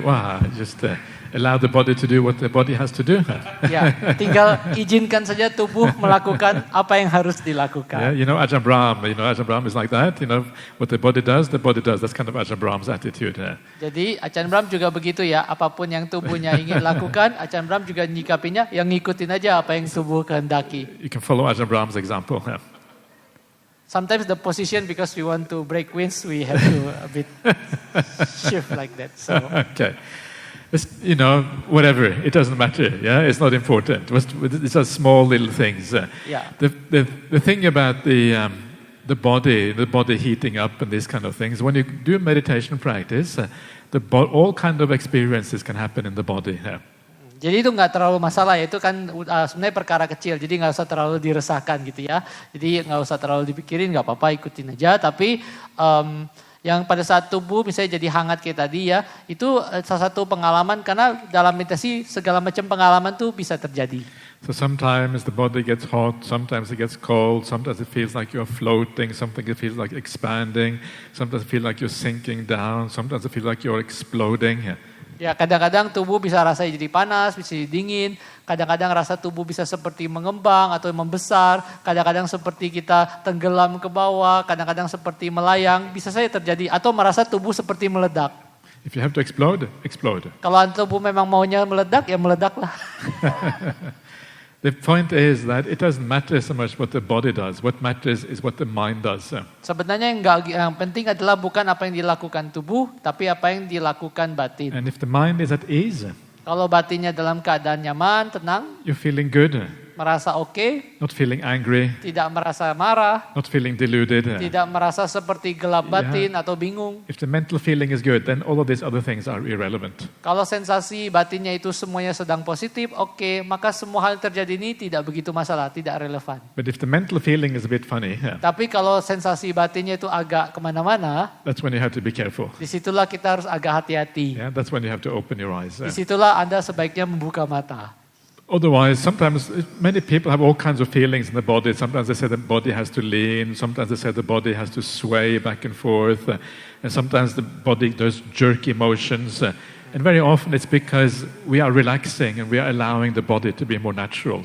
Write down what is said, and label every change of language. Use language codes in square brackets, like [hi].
[en] Wow, just allow the body to do what the body has to do. [id] Ya, tinggal izinkan saja tubuh melakukan apa yang harus dilakukan. [en] Yeah, Ajahn Brahm. Ajahn Brahm is like that. What the body does. That's kind of Ajahn Brahm's attitude. [id] Jadi Ajahn Brahm juga begitu ya. Apapun yang tubuhnya ingin lakukan, Ajahn Brahm juga nyikapinya yang ngikutin aja apa yang tubuh kehendaki. [en] You can follow Ajahn Brahm's example. Yeah. Sometimes the position, because we want to break winds, we have to a bit shift like that. So. Okay. It's, whatever, it doesn't matter. Yeah, it's not important. It's just small little things. Yeah. The thing about the body heating up and these kind of things, when you do meditation practice, all kind of experiences can happen in the body. Yeah. [id] Jadi itu nggak terlalu masalah ya, itu kan sebenarnya perkara kecil, jadi nggak usah terlalu diresahkan gitu ya. Jadi nggak usah terlalu dipikirin, nggak apa-apa, ikutin aja. Tapi yang pada saat tubuh misalnya jadi hangat kayak tadi ya, itu salah satu pengalaman, karena dalam meditasi segala macam pengalaman tuh bisa terjadi. [en] So sometimes the body gets hot, sometimes it gets cold, sometimes it feels like you're floating, sometimes it feels like expanding, sometimes it feels like you're sinking down, sometimes it feels like you're exploding. [id] Ya, kadang-kadang tubuh bisa rasa jadi panas, bisa jadi dingin, kadang-kadang rasa tubuh bisa seperti mengembang atau membesar, kadang-kadang seperti kita tenggelam ke bawah, kadang-kadang seperti melayang, bisa saja terjadi, atau merasa tubuh seperti meledak. [en] If you have to explode, explode. [id] Kalau tubuh memang maunya meledak, ya meledaklah. [en] The point is that it doesn't matter so much what the body does. What matters is what the mind does. [id] Sebenarnya yang penting adalah bukan apa yang dilakukan tubuh, tapi apa yang dilakukan batin. [en] And if the mind is at ease, [id] kalau batinnya dalam keadaan nyaman, tenang, [en] you're feeling good. [id] merasa oke, [en] not feeling angry, [id] tidak merasa marah, [en] not feeling deluded. [id] tidak merasa seperti gelap batin atau bingung. [en] If the mental feeling is good, then all of these other things are irrelevant. [id] Kalau sensasi batinnya itu semuanya sedang positif, oke, maka semua hal yang terjadi ini tidak begitu masalah, tidak relevan. [en] But if the mental feeling is a bit funny, [id] tapi kalau sensasi batinnya itu agak kemana-mana, [en] that's when you have to be careful. [id] Disitulah kita harus agak hati-hati. [en] Yeah, that's when you have to open your eyes. [id] Disitulah Anda sebaiknya membuka mata. [en] Otherwise, sometimes many people have all kinds of feelings in the body. Sometimes they say the body has to lean. Sometimes they say the body has to sway back and forth. And sometimes the body does jerky motions. And very often it's because we are relaxing and we are allowing the body to be more natural.